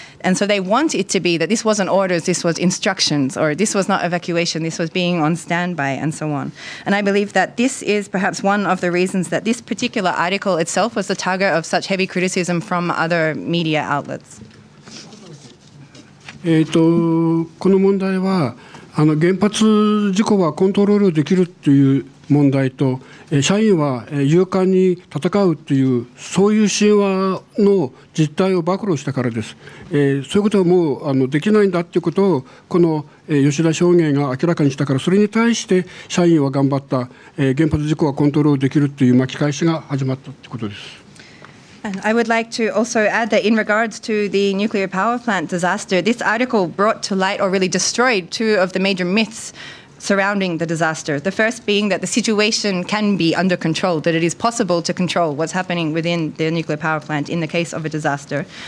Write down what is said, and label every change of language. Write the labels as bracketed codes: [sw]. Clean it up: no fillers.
[en] And so they want it to be that this wasn't orders, this was instructions, or this was not evacuation, this was being on standby and so on. And I believe that this is perhaps one of the reasons that this particular article itself was the target of such heavy criticism from other media outlets. [ja] この問題は原発事故はコントロールできるという問題と、社員は勇敢に戦うというそういう神話の実態を暴露したからです。そういうことはもうできないんだということをこの吉田証言が明らかにしたから、それに対して社員は頑張った、原発事故はコントロールできるという巻き返しが始まったということです。 [en] And I would like to also add that in regards to the nuclear power plant disaster, this article brought to light or really destroyed two of the major myths surrounding the disaster. The first being that the situation can be under control, that it is possible to control what's happening within the nuclear power plant in the case of a disaster.